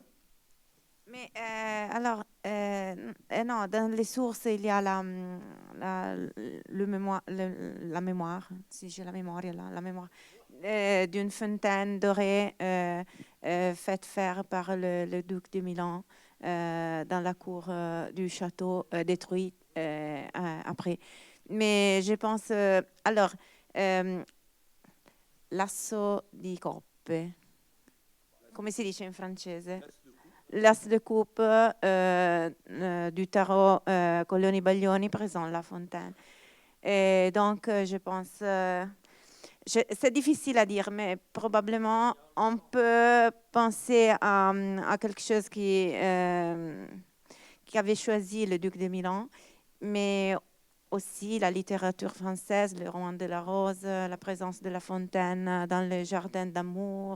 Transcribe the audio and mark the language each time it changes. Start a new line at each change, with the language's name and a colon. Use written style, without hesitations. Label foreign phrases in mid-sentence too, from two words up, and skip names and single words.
French: Mais alors, non, dans les sources, il y a la mémoire, si j'ai la mémoire, la mémoire d'une fontaine dorée faite faire par le duc de Milan dans la cour du château détruit après. Mais je pense, alors,
Italian: l'asso di coppe, come si dice in francese?
French: L'as de coupe du tarot Collioni Baglioni présente la fontaine. Et donc, je pense, c'est difficile à dire, mais probablement on peut penser à quelque chose qui avait choisi le duc de Milan, mais aussi la littérature française, le roman de la Rose, la présence de la fontaine dans le jardin d'amour.